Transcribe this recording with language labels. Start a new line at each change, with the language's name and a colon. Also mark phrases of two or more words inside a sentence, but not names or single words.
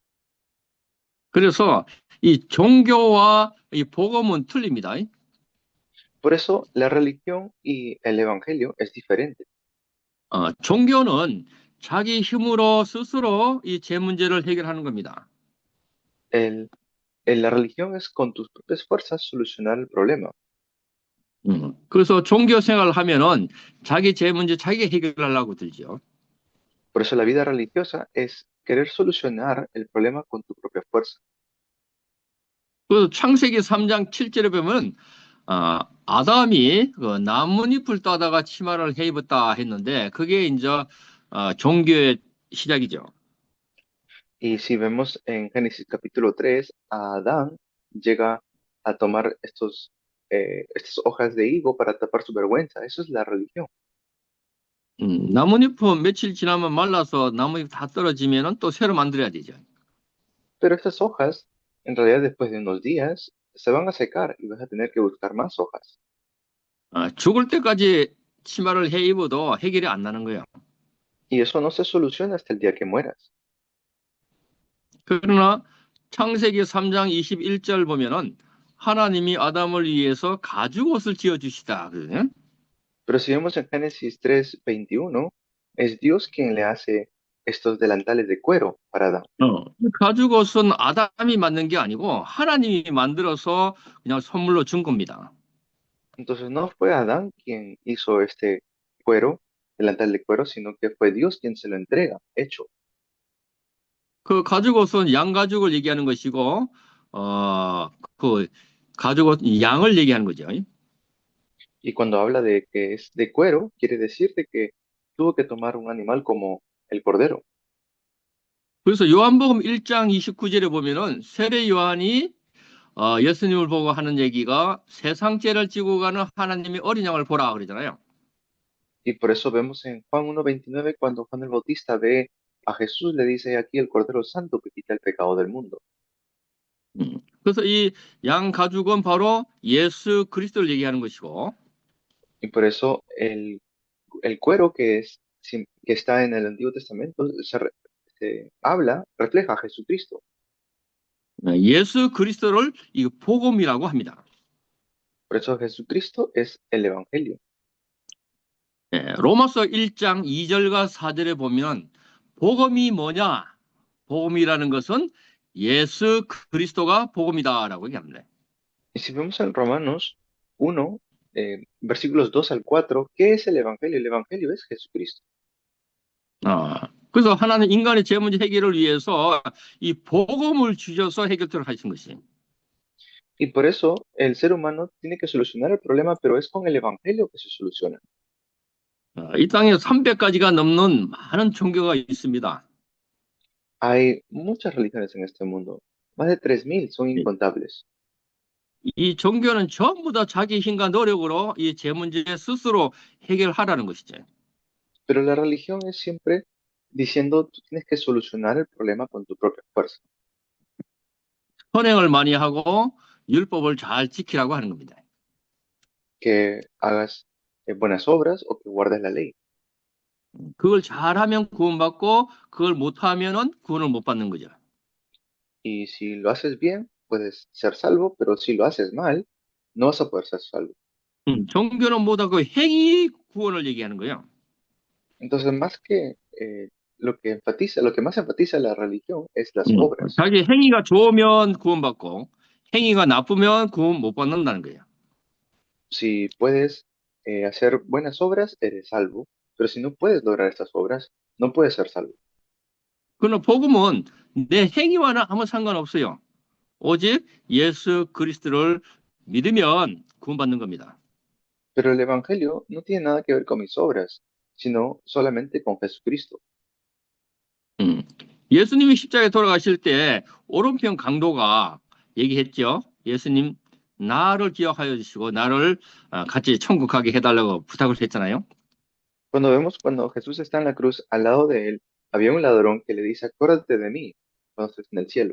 Korean: 그래서 이 종교와 이 복음은 틀립니다.
Spanish: Por eso la religión y el evangelio es diferente.
Korean: 종교는 자기 힘으로 스스로 이 죄 문제를 해결하는 겁니다.
Spanish: La religión es con tus propias fuerzas solucionar el problema.
Korean: 그래서 종교 생활을 하면은 자기 죄 문제 자기가 해결하려고 들죠.
Spanish: Por eso la vida religiosa es querer solucionar el problema con tu propia fuerza.
Korean: 그 창세기 3장 7절에 보면 아담이 그 나뭇잎을 따다가 치마를 해 입었다 했는데 그게 이제 종교의 시작이죠.
Spanish: Y si vemos en Génesis capítulo 3, a Adán llega a tomar estas hojas de higo para tapar su vergüenza. Eso es la religión.
Korean: 나뭇잎은 며칠 지나면 말라서 나뭇잎 다 떨어지면은 또 새로 만들어야 되죠.
Spanish: Pero estas hojas, en realidad después de unos días, se van a secar y vas a tener que buscar más hojas.
Korean: 죽을 때까지 치마를 해 입어도 해결이 안 나는 거예요.
Spanish: Y eso no se soluciona hasta el día que mueras.
Korean: 그러나 창세기 3장 21절 보면은 하나님이 아담을 위해서 가죽옷을 지어 주시다. 그러거든요.
Spanish: Pero si vemos en Génesis 3:21, es Dios quien le hace estos delantales de cuero para Adán.
Korean: 가죽옷은 아담이 만든 게 아니고 하나님이 만들어서 그냥 선물로 준 겁니다.
Spanish: Entonces no fue Adán quien hizo este cuero, delantal de cuero, sino que fue Dios quien se lo entrega, hecho.
Korean: 그 가죽옷은 양가죽을 얘기하는 것이고 그 가죽옷 양을 얘기하는 거죠.
Spanish: Y cuando habla de que es de cuero, quiere decir de que tuvo que tomar un animal como el cordero.
Korean: 그래서 요한복음 1장 29절에 보면은 세례 요한이 예수님을 보고 하는 얘기가 세상 죄를 지고 가는 하나님의 어린 양을 보라 그러잖아요.
Spanish: Y por eso vemos en Juan 1:29, cuando Juan el Bautista ve a Jesús, le dice aquí el Cordero Santo que quita el pecado del mundo.
Korean: 그래서 이 양 가죽은 바로 예수 그리스도를 얘기하는 것이고
Spanish: Y por eso el el cuero que está en el Antiguo Testamento se habla, refleja a Jesucristo.
Korean: 예수 그리스도를 이 복음이라고 합니다.
Spanish: Por eso Jesucristo es el Evangelio.
Korean: 로마서 1장 2절과 4절에 보면 복음이 뭐냐? 복음이라는 것은 예수 그리스도가 복음이다라고 얘기합니다.
Spanish: Y si vemos en Romanos 1, versículos 2 al 4, ¿qué es el Evangelio? El Evangelio es Jesucristo.
Korean: 그래서 하나님 인간의 죄 문제 해결을 위해서 이 복음을 주셔서 해결토록 하신 것이.
Spanish: Y por eso el ser humano tiene que solucionar el problema, pero es con el Evangelio que se soluciona.
Korean: 이 땅에 300가지가 넘는 많은 종교가 있습니다.
Spanish: Hay muchas religiones en este mundo. Más de 3.000 son incontables.
Korean: 이 종교는 전부 다 자기 힘과 노력으로 이 죄 문제 스스로 해결하라는 것이죠.
Spanish: Pero la religión es siempre diciendo tú tienes que solucionar el problema con tu propia fuerza.
Korean: 선행을 많이 하고 율법을 잘 지키라고 하는 겁니다.
Spanish: Que hagas buenas obras o que guardes la ley.
Korean: 그걸 잘하면 구원받고 그걸 못하면은 구원을 못 받는 거죠.
Spanish: Y si lo haces bien, puedes ser salvo, pero si lo haces mal, no vas a poder ser salvo.
Korean: 종교는 뭐다 그 행위 구원을 얘기하는 거예요.
Spanish: Entonces, más que lo que más enfatiza la religión es las obras.
Korean: 자기 행위가 좋으면 구원받고 행위가 나쁘면 구원 못 받는다는 거예요.
Spanish: Si puedes hacer buenas obras, eres salvo, pero si no puedes lograr estas obras, no puedes ser salvo.
Korean: 그러나 복음은 내 행위와는 아무 상관없어요. 오직 예수 그리스도를 믿으면 구원받는 겁니다.
Spanish: Pero el Evangelio no tiene nada que ver con mis obras, sino solamente con Jesucristo.
Korean: 예수님이 십자가에 돌아가실 때 오른편 강도가 얘기했죠. 예수님 나를 기억하여 주시고 나를 같이 천국 가게 해달라고 부탁을 했잖아요.
Spanish: Cuando Jesús está en la cruz, al lado de él, había un ladrón que le dice, acuérdate de mí cuando estés en el cielo.